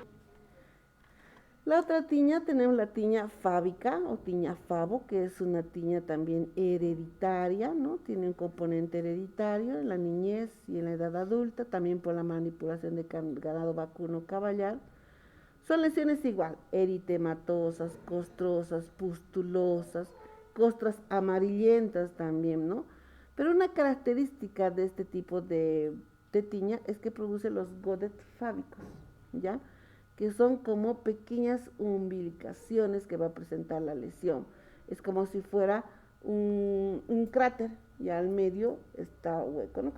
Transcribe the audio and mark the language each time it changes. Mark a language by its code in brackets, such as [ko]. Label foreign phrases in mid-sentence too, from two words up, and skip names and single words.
[es] La otra tiña, tenemos la tiña fábica o tiña favo, que es una tiña también hereditaria, ¿no? Tiene un componente hereditario en la niñez y en la edad adulta, también por la manipulación de ganado vacuno caballar. Son lesiones igual, eritematosas, costrosas, pustulosas, costras amarillentas también, ¿no? Pero una característica de este tipo de tiña es que produce los godet fábicos, ¿ya? Que son como pequeñas umbilicaciones que va a presentar la lesión. Es como si fuera un cráter, y al medio está hueco, ¿no?